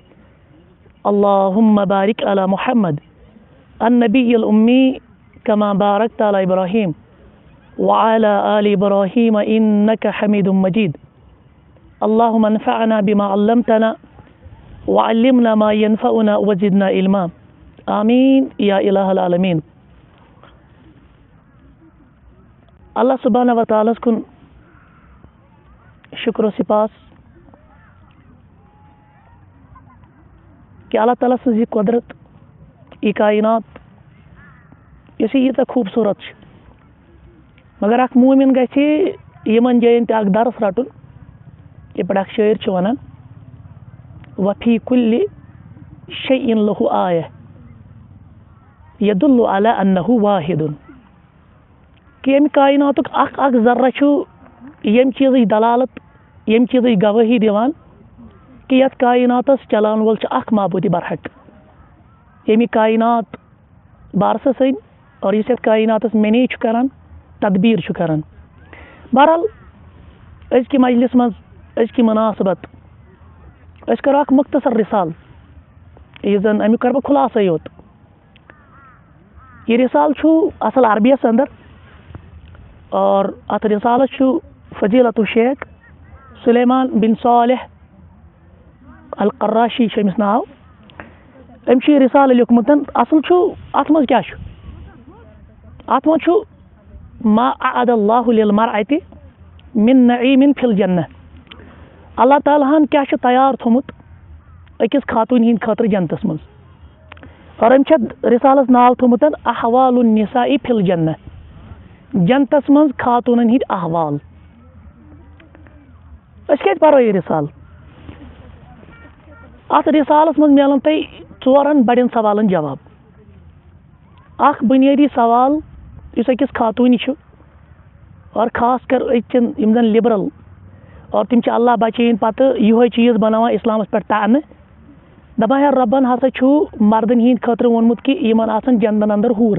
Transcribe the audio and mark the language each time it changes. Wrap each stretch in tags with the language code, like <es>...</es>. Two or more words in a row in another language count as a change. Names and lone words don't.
<ar>اللهم بارك على محمد النبي الأمي كما باركت على إبراهيم وعلى آل إبراهيم إنك حميد مجيد. اللهم انفعنا بما علمتنا وعلمنا ما ينفعنا وزدنا علما. آمين يا إله العالمين.</ar> <ks>اللہ سبحانہ و تعالیٰ کن شکر و سپاس کہ اللہ تعالیٰ سن یہ قدرت یہ کائنات اس یوتہ خوبصورت مگر اخ مومن گژھِ یمن جاین تہ اخ درس رٹن یہ پہ اخ شاعر چھ ونان</ks> <ar>وفی کل شیء له آیہ یدل علی انہ واحد</ar> <ks>کہ یم کائناتک اخ ذرہ چھ یم چیز دلالت یم چیز گواہی دیوان کہ یت کائناتس چلان وول چھ اخ معبود برحق یمی کائنات بارسس سن اور اس کائناتس مینیج کران تدبیر چھ کران. بہرحال از کی مجلس مز از کی مناسبت اس کرو اخ مختصر رسال یہ زن امیک کر بہ خلاصہ یوت. یہ رسال چھ اصل عربیس اندر اور ات رسالس چھ فضیلت الشیخ سلیمان بن صالح القراشی امس ناو ام چھ رسالہ لیکھمت اصل چھ ات مز کیا ات مز چھ</ks> <ar>ما اعد اللہ للمرأة من نعیم فی الجنہ</ar> <ks>اللہ تعالیٰ ہن کیا تیار تھومت أکِس خاتون ہِنٛدِ خٲطرٕ جنتس منٛز اور أمۍ چھِ رِسالس ناو تھوٚمُت احوال النساء فی الجنہ جنتس منٛز خاتوٗنن ہِنٛدۍ احوال أسۍ کتہِ پرو یہِ رِسال اتھ رِسالس منٛز میلن تۄہہِ 4 بڑٮ۪ن سوالن جواب اکھ بُنیٲدی سوال یُس أکِس خاتوٗنہِ چھُ اور خاص کر أزچٮ۪ن یِم زن لِبرل اور تِم چھِ اللہ بچٲیِن پتہٕ یِہوے چیٖز بناوان اسلامس پٮ۪ٹھ طعنہٕ دپان ہے رۄبن ہسا چھُ مردن ہِنٛدِ خٲطرٕ ووٚنمُت کہِ یِمن آسن جنتن انٛدر ہوٗرٕ</ks>